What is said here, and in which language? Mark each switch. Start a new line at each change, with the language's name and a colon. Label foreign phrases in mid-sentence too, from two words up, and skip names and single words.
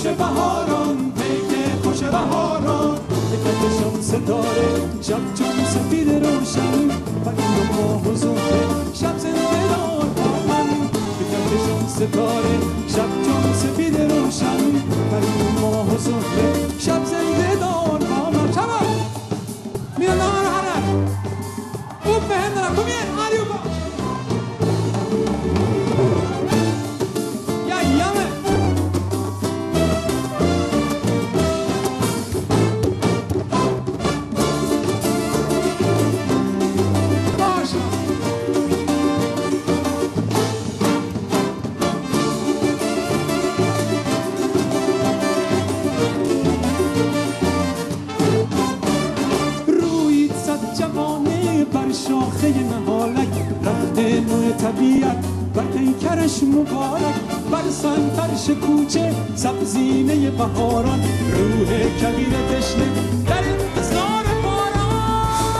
Persian: بهاران پیک خوش بهاران یکتشان ستاره شب چون سفید روشن پرین و ماه و زهره شب زنده دار با من یکتشان ستاره شب چون سفید روشن پرین و ماه و زهره شب زنده دار با من شبا میرا نهار هره
Swedish: upp med händerna, kom igen allihopa! Jajamän! Varsågod!
Persian: رویت صد جوانه بر شاخه نهالک رفته نوع طبیعت بر پیکرش مبارک بر سنترش کوچه سبزینه بهاران روح کبیر تشنه در انتظار باران